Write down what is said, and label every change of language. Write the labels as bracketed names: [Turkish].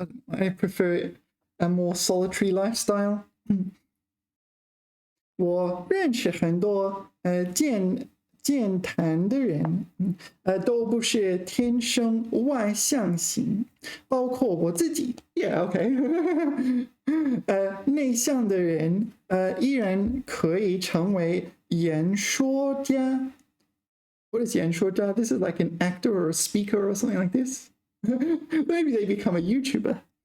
[English] I prefer a more solitary lifestyle. [Chinese] 我认识很多健谈的人，都不是天生外向型，包括我自己。 [English] Yeah, okay. [Chinese] 内向的人，依然可以成为演说家。 [English] What is 演说家? This is like an actor or a speaker or something like this. Maybe they become a YouTuber.